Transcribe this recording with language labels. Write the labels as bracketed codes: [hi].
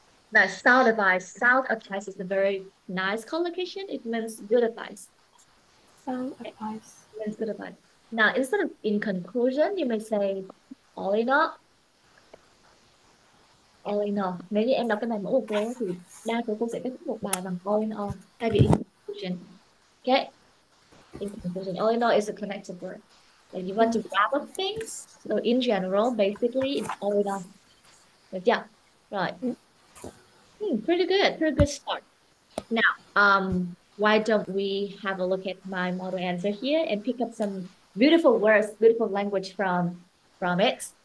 [en] Now, sound advice is a very nice collocation. It means good advice. Sound Okay? advice. It means good advice. Now, instead of in conclusion, you may say all in all. All in all. [vi] Nếu như em đọc cái này mẫu của cô thì đa số cô sẽ kết thúc một bài bằng all in all thay vì in conclusion. [en] Okay? In conclusion, all in all is a connected word. Like you want to Mm, wrap up things. So in general, basically, it's all in all. [vi] Được chưa? Rồi. mm, [en] Pretty good. Pretty good start. Now, why don't we have a look at my model answer here and pick up some beautiful words, beautiful language from it.